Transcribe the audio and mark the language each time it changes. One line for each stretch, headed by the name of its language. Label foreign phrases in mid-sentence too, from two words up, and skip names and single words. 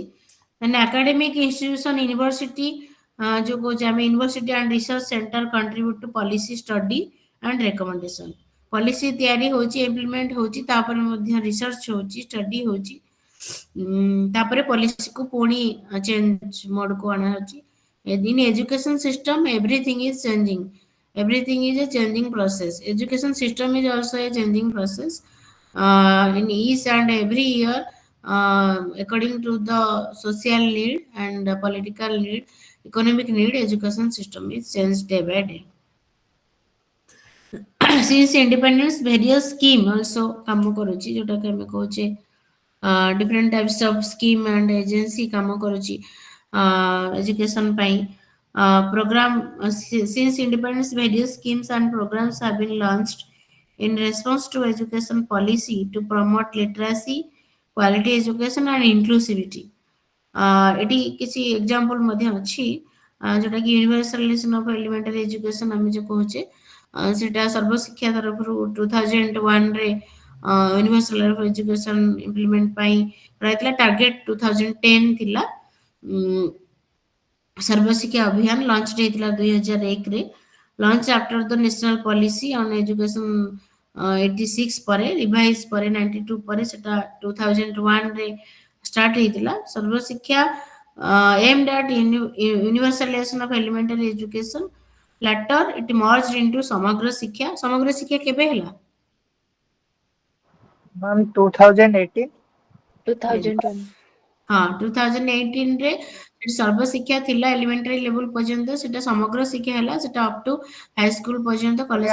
English: ମାନେ academic institution university,
Odia: ଯୋଉ କହୁଛେ ଆମେ
English: university and research center contribute to policy study and recommendation.
Odia: ପଲିସି ତିଆରି ହଉଛି, ଇମ୍ପ୍ଲିମେଣ୍ଟ ହଉଛି, ତାପରେ ମଧ୍ୟ ରିସର୍ଚ୍ଚ ହଉଛି, ଷ୍ଟଡି ହଉଛି, ତାପରେ ପଲିସିକୁ ପୁଣି
English: change modeକୁ
Odia: ଅଣାହଉଛି।
English: In education system, everything is changing. Everything is a changing process. Education system is also a changing process. In each and every year, according to the social need and political need, economic need, education system is changed day by day. Since independence, various scheme also
Odia: କାମ କରୁଛି, ଯୋଉଟା କି ଆମେ କହୁଛେ
English: different types of scheme and agency
Odia: କାମ କରୁଛି
English: education ପାଇଁ। Program since independence, various schemes and programs have been launched in response to education policy to promote literacy, quality education and inclusivity.
Odia: ଏଠି କିଛି ଏକ୍ଜାମ୍ପଲ ମଧ୍ୟ ଅଛି, ଯୋଉଟା କି
English: universalization of elementary education
Odia: ଆମେ ଯୋଉ କହୁଛେ, ସେଟା ସର୍ବଶିକ୍ଷା ତରଫରୁ 2001 ରେ
English: universal education implement
Odia: ପାଇଁ ରହିଥିଲା। ଟାର୍ଗେଟ 2010 ଥିଲା। ସର୍ବଶିକ୍ଷା ଅଭିଯାନ ଲଞ୍ଚ ହେଇଥିଲା 2001 ରେ।
English: launch after the national policy on education
Odia: 86 ପରେ, ରିଭାଇଜ ପରେ 92 ପରେ, ସେଟା 2001 ରେ ଷ୍ଟାର୍ଟ ହେଇଥିଲା।
English: ସର୍ବଶିକ୍ଷା aimed at universalization of elementary education. Later it merged into ସମଗ୍ର ଶିକ୍ଷା। ସମଗ୍ର ଶିକ୍ଷା
Odia: କେବେ ହେଲା? ମ୍ୟାମ୍ 2018। 2001. ହଁ, 2018 ରେ ସର୍ବଶିକ୍ଷା ଥିଲା
English: elementary level
Odia: ପର୍ଯ୍ୟନ୍ତ, ସେଟା ସମଗ୍ର ଶିକ୍ଷା ହେଲା, ସେଟା
English: up to high school
Odia: ପର୍ଯ୍ୟନ୍ତ, କଲେଜ